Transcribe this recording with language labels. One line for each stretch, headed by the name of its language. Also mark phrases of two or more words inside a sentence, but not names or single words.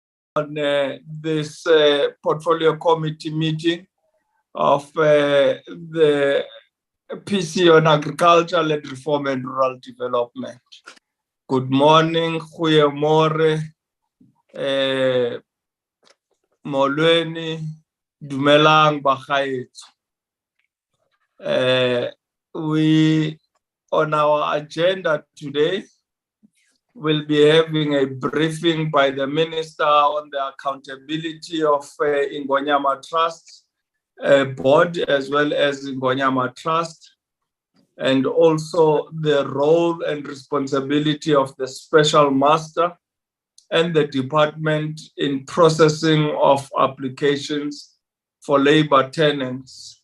English: on this portfolio committee meeting of the PC on agriculture, land reform and rural development. Good morning,
Afrikaans: goeiemorgen, molweni,
Tswana: dumelang bagaetso.
English: We, on our agenda today, will be having a briefing by the Minister on the accountability of Ingonyama Trust Board, as well as Ingonyama Trust, and also the role and responsibility of the Special Master and the department in processing of applications for labor tenants.